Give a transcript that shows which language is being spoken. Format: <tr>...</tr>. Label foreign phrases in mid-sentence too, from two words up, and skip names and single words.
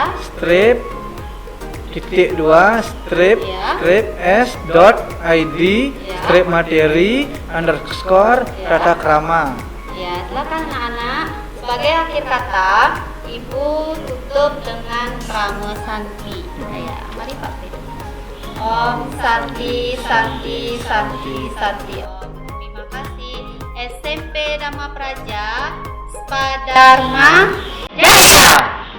<id>strip titik 2 strip Ya. strip s.id strip materi underscore Ya. tata krama. Ya, silakan anak-anak. Sebagai akhir kata, Ibu tutup dengan Prama Santi. Ya, mari Pak Fredo.</id> <sa>Om Santi Santi Santi Santi Om.</sa> <id>Terima kasih. SMP Dhamma Praja Spadharma Jaya.</id>